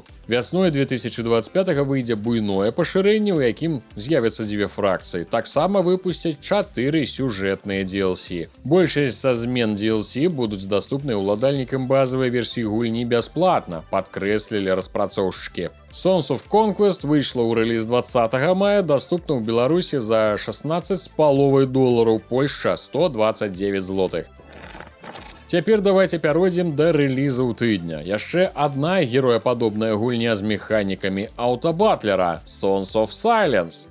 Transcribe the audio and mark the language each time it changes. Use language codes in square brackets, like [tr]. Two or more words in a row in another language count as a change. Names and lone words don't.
[be] Вясной 2025 выйдзе буйное пашырэнне, у якім з'явяцца 2 фракцыі. Таксама выпусцяць 4 сюжэтныя DLC. Большасць са змен DLC будуць даступныя ўладальнікам базавай версіі гульні бясплатна, падкрэслілі распрацоўшчыкі. Songs of Conquest выйшла ў рэліз 20 мая, даступна ў Беларусі за $16,5, Польшча 129 злотых. Цяпер давайте пяройдзем да рэлізаў тыдня. Яшчэ адна герояпадобная гульня з механікамі аўтабатлера Sons of Silence.